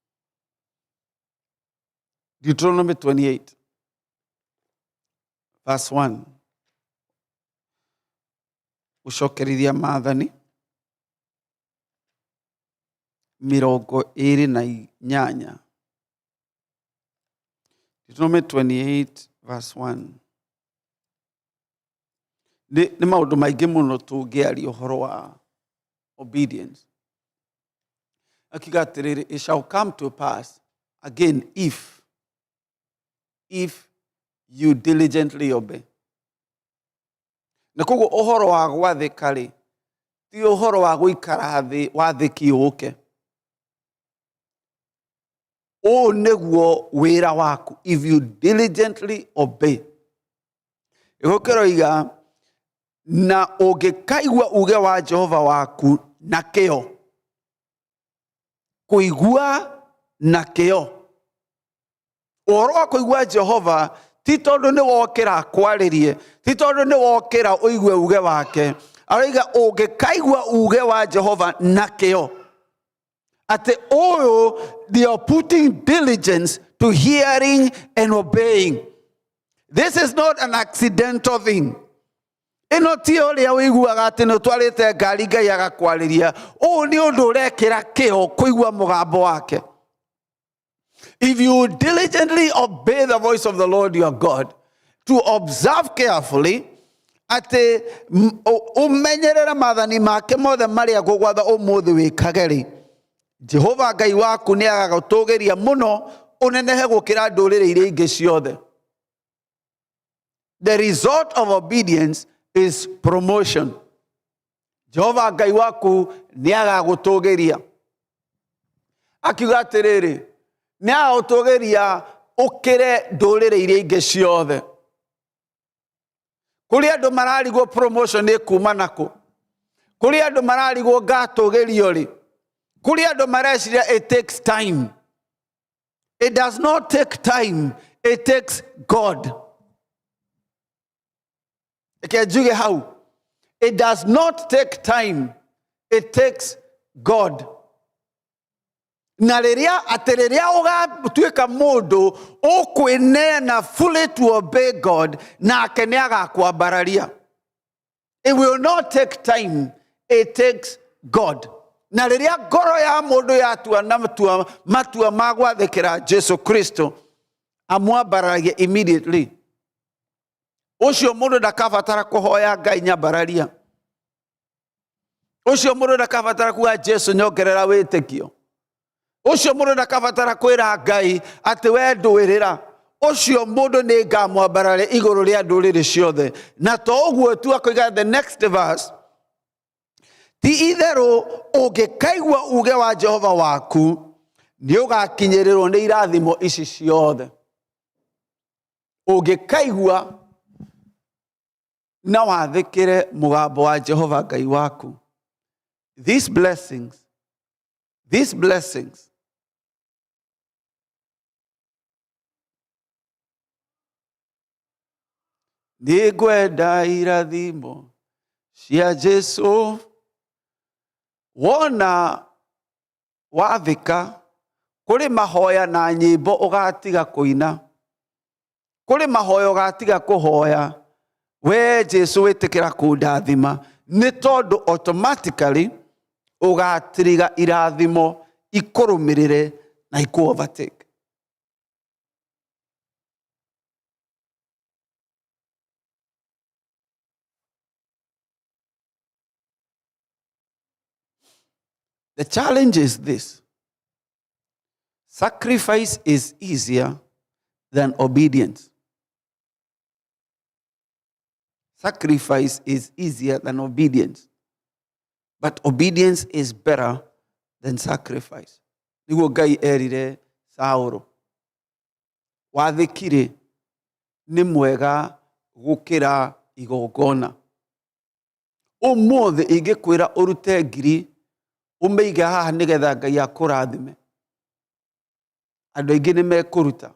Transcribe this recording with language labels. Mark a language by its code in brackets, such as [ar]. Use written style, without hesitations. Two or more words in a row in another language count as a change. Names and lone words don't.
[en] Deuteronomy 28. Verse 1. [ki] Ushokerithia maathani mirongo ĩrĩ na inyanya. [en] Deuteronomy 28 verse 1. [ki] Nĩ maũndũ maingĩ mũno tũngĩaria ũhoro wa obedience. Akiuga atĩrĩrĩ, [en] it shall come to pass again if you diligently obey. [ki] Na koguo ũhoro wa gwathĩka rĩ, ti ũhoro wa gũikara thĩ wathĩki ũke. O nĩguo wĩra waku, [en] if you diligently obey. [ki] Ĩgũkĩro iga, na ũngĩkaigua uge wa Jehova waku na kĩo. Kũigua na kĩo. Ũhoro wa kũigua Jehova ti tondũ nĩ wokĩra kwarĩrie, ti tondũ nĩ wokĩra ũigue uge wake. Arauga ũngĩkaigua uge wa Jehova na kĩo. Ate oyo, [en] they are putting diligence to hearing and obeying. This is not an accidental thing. [ki] Eno tio ria wiguaga ati no twarite ngari Ngai agakwariria. O ni undu urekira kio kuigua mugambo wake. [en] If you diligently obey the voice of the Lord your God, to observe carefully, [ki] ati umenyerera maathani make mothe maria ngũgwatha ũmũthĩ wĩkage, Jehova Ngai waku nĩ agagũtũgĩria mũno ũnenehe gũkĩra ndũrĩrĩ iria ingĩ ciothe. [en] The result of obedience is promotion. [ki] Jehova Ngai waku nĩ agagũtũgĩria. Akiuga atĩrĩrĩ, nĩ agagũtũgĩria ũkĩre ndũrĩrĩ iria ingĩ ciothe. Kũrĩ andũ mararigwo promotion nĩ kuma nakũ. Kũrĩ andũ mararigwo ngatũgĩrio rĩ. Kũrĩ andũ mareciria [en] it takes time. It does not take time. It takes God. Ekejuge how? It does not take time. It takes God. [ki] Na rĩrĩa ũgatuĩka mũndũ ũkwĩneana [en] fully to obey God, [ki] nake nĩ agakwambararia. [en] It will not take time. It takes God. [ki] Na rĩrĩa ngoro ya mũndũ yatua na matua ma gwathĩkĩra Jesu Kristo, amwambaragia immediately. Ucio mundu ndakabatara kuhoya Ngai nyambararia. Ucio mundu ndakabatara kuga Jesu nyongerera witikio. Ucio mundu ndakabatara kwira Ngai ati we nduirira. Ucio mundu ni ngamwambararia iguru ria nduriri ciothe. Na to uguo tu akoiga [en] the next verse. [ki] Ti itheru ungikaigua uge wa Jehova waku ni ugakinyirirwo ni irathimo ici ciothe. Ungikaigua na wathikire mugambo wa Jehova Ngai waku. [en] These blessings [ki] ni ngwenda irathimo cia Jesu. Wona wathika kuri mahoya na nyimbo ugatiga kuina, kuri mahoya ugatiga kuhoya, we Jesu witikira kundathima, ni tondu automatically ugatiriga irathimo ikurumirire na iku overtake. [en] The challenge is this: sacrifice is easier than obedience. Sacrifice is easier than obedience. But obedience is better than sacrifice. [ki] Niguo Ngai erire Sauro, wathikire ni mwega gukira igongona. Umuthi ingikwira urute ngiri umeiga haha nigetha Ngai akurathime, andu aingi ni mekuruta.